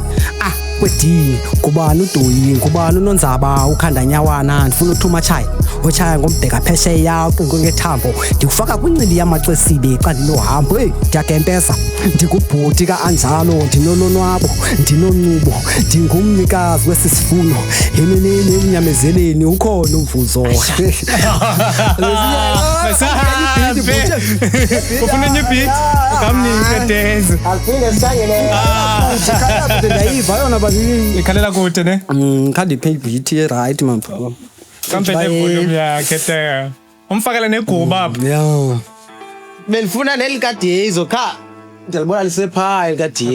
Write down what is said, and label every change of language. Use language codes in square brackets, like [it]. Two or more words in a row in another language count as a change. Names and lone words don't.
[xh] kwedini kubani uDoyi kubani uNonzaba ukhandanyawana ndifuna uthuma chaya ochaya ngombheka phesheya uqingo ngethambo ndikufaka kwincili yamacesibe xa ndinohambo ndiyagempeza ndikubhuti ka-Anjalo ndinolonwabo ndinoncubo ndingumnikazi wesisifuno emeneni ekunyamezeleni ukhona umvuzo ufuna enye beat ukamnike dance aphinde sihlangene ndayiva yona bani ikhalela kude ne khandiphe ibeat right mapho kamphethe volume yakhe te umfakele neguba apha yeah Benifuna leli kaDiezo cha ndiyalibona lisephaya likaDiezo